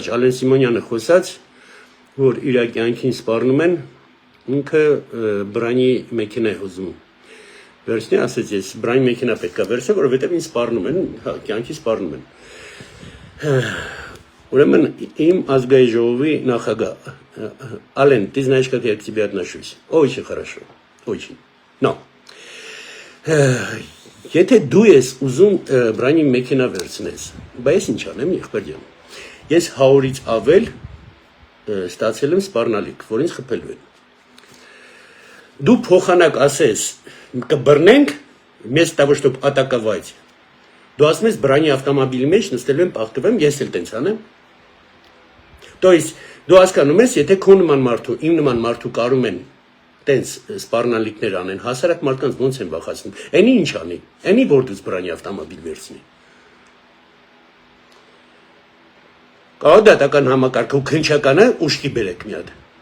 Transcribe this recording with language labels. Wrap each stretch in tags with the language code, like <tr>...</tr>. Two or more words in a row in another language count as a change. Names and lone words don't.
<hy>Ալեն Սիմոնյանը խոսած, որ իր կյանքին սպառնում են, ինքը բրանի մեքենա է ուզում։ Վերցնի ասեց ես բրանի մեքենա պետք է վերցնեմ, որովհետև ինձ սպառնում են, հա, կյանքի սպառնում են։ Ուրեմն իմ ազգային ժողովի նախագահ Ալեն,</hy> <ru>ты знаешь, как я к тебе отношусь? Очень хорошо, очень.</ru> <hy>Но Եթե դու ես ուզում բրանի մեքենա վերցնես, բայց ինչ անեմ, եղբայր ջան։ Ես 100-ից ավել ստացել եմ սպառնալիք, որ ինձ խփելու են։ Դու փոխանակ ասես, կբռնենք,</hy> <ru>вместо того, чтобы атаковать։</ru> <hy>Դու ասում ես բրանի ավտոմոբիլի մեջ նստելու եմ, պաղկվեմ, ես էլ տենց անեմ։</hy> <ru>То есть</ru> <hy>դու հասկանում ես, եթե քո նման մարդու, իմ նման մարդու կարում են տենց սպառնալիքներ անեն, հասարակ մարդկանց ոնց են վախացնում։ Էնի ինչ անի։ Էնի որ դուց բրանի ավտոմոբիլ վերցնի։ Կարող դատական համակարգը ու քննչականը ուշքի բերեք մի հատ։</hy>